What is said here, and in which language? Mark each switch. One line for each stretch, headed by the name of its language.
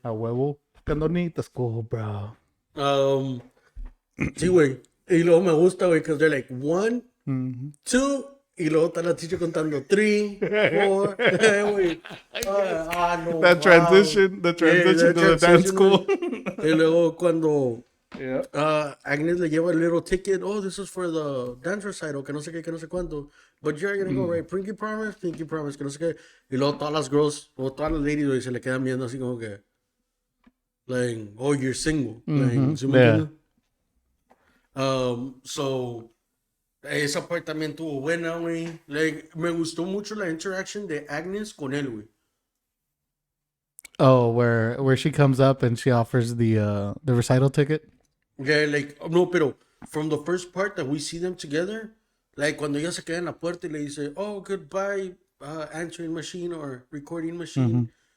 Spanish: A huevo. Candonita school, bro. Sí, güey. Y luego me gusta, güey,
English: because they're like
Spanish: 1, 2, y luego está la teacher contando 3, 4, güey. No.
English: That transition to the dance school.
Spanish: Y luego cuando Agnes le lleva el
English: little ticket, this is for the dance recital,
Spanish: que no sé qué, que no sé cuánto.
English: But you're gonna go, right? Pinky promise,
Spanish: que no sé qué. Y luego todas las girls, o todas las ladies, güey, se le quedan viendo así como que, like,
English: you're single.
Spanish: Like, ¿sí me entiendes? So, esa parte también tuvo buena, güey. Like, me gustó mucho la interaction de Agnes con él, güey.
English: Oh, where she comes up and she offers the recital ticket? Yeah, like, no,
Spanish: pero
English: from the first part that we see them together, like,
Spanish: cuando ella se queda en la puerta y le dice,
English: goodbye, answering machine or recording machine.